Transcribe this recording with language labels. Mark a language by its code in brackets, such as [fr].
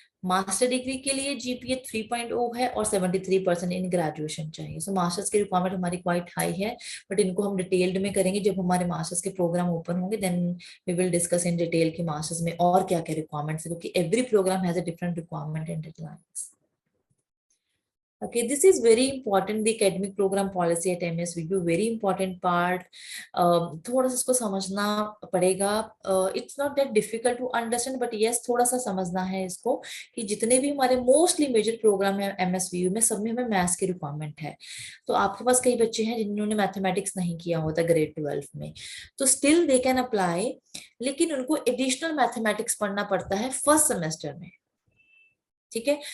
[hi] Master degree के लिए GPA 3.0 है और 73% इन ग्रेजुएशन चाहिए। सो मास्टर्स की रिक्वायरमेंट हमारी क्वाइट हाई है, बट इनको हम डिटेल्ड में करेंगे जब हमारे मास्टर्स के प्रोग्राम ओपन होंगे। [en] then we will discuss in detail [hi] कि मास्टर्स में और क्या क्या रिक्वायरमेंट्स है, [en] क्योंकि every program has a different requirement and deadlines. Okay, this is very important, the academic program policy at MSVU, very important part। [hi] थोड़ा सा इसको समझना पड़ेगा। [en] It's not that difficult to understand, but yes, [hi] थोड़ा सा समझना है इसको, कि जितने भी हमारे मोस्टली मेजर प्रोग्राम है MSVU में, सब में हमें मैथ्स की रिक्वायरमेंट है। तो आपके पास कई बच्चे हैं जिन्होंने मैथमेटिक्स नहीं किया होता ग्रेड 12 में, तो [en] still they can apply, [hi] लेकिन उनको एडिशनल मैथमेटिक्स पढ़ना पड़ता है फर्स्ट सेमेस्टर में, ठीक है।